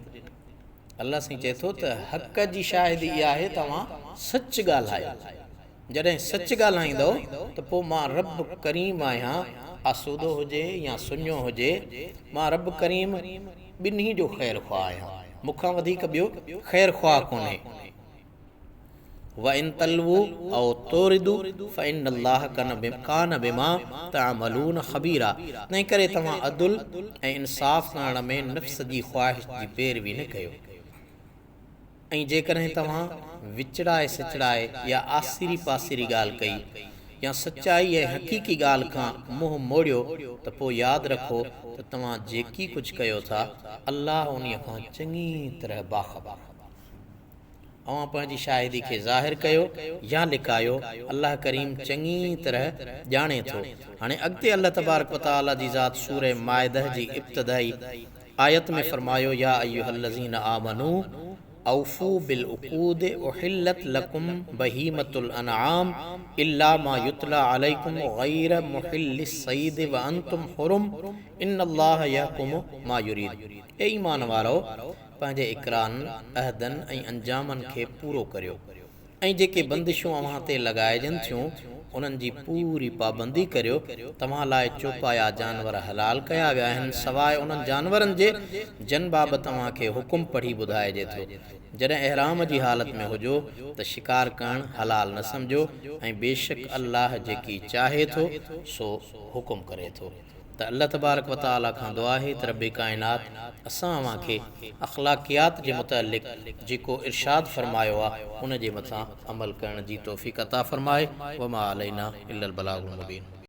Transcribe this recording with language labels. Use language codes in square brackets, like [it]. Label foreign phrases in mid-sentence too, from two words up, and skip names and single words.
[sd] अल्लाह साईं चए थो त हक़ जी शाहिदी इहा आहे तव्हां सच ॻाल्हायो। जॾहिं सच ॻाल्हाईंदव त पोइ मां रब करीम आहियां, आसूदो हुजे या सुञो हुजे, मां रब करीम ॿिन्ही जो ख़ैर ख़्वाह आहियां, मूंखां वधीक ॿियो ख़ैर ख़्वाह कोन्हे। [ar] وإن تلووا أو تعرضوا فإن الله كان بما تعملون خبيرا. [sd] तंहिं करे तव्हां अदुल ऐं इंसाफ़ करण में नफ़्स जी ख़्वाहिश जी पैरवी न कयो। ऐं जेकॾहिं तव्हां विचड़ाए सिचड़ाए या आसिरी पासिरी ॻाल्हि कई या सचाई ऐं हक़ीक़ी ॻाल्हि खां मुंहुं मोड़ियो, त पोइ यादि रखो त तव्हां जेकी कुझु कयो था अल्लाह उन्हीअ खां चङी तरह बाख़बर। अव्हां पंहिंजी शाहिदी खे ज़ाहिर कयो या लिकायो, अल्लाह करीम चङी तरह ॼाणे थो। हाणे अॻिते अल्लाह तबारक व तआला जी ज़ात सूरह माइदह जी इब्तिदाई आयत में फरमायो, [ar] يا أيها الذين آمنوا أوفوا بالعقود أحلت لكم بهيمة الأنعام إلا ما يتلى عليكم غير محلي الصيد وأنتم حرم إن الله يحكم ما يريد. [sd] ए ईमान वारो, पंहिंजे इकरारनि, अहदनि ऐं अंजामनि खे पूरो करियो, ऐं जेके बंदिशूं अव्हां ते लॻाइजनि थियूं उन्हनि जी पूरी पाबंदी करियो। तव्हां लाइ चौपाया जानवर हलाल कया विया आहिनि सवाइ उन्हनि जानवरनि जे जिन बाबति तव्हां खे हुकुम पढ़ी ॿुधाइजे थो। जॾहिं इहराम जी हालत में हुजो त शिकार करणु हलाल न सम्झो, ऐं बेशक अल्लाह जेकी चाहे थो सो हुकुम करे थो। त [ar] الله تبارك وتعالى [sd] खां दुआ आहे त रब काइनात असां अव्हां खे अख़लाक़ियात जे मुतअल्लिक़ जेको इरशाद फरमायो आहे उन जे मथां अमल करण जी तौफ़ीक़ अता फरमाए। [ar] وما علينا إلا البلاغ المبين.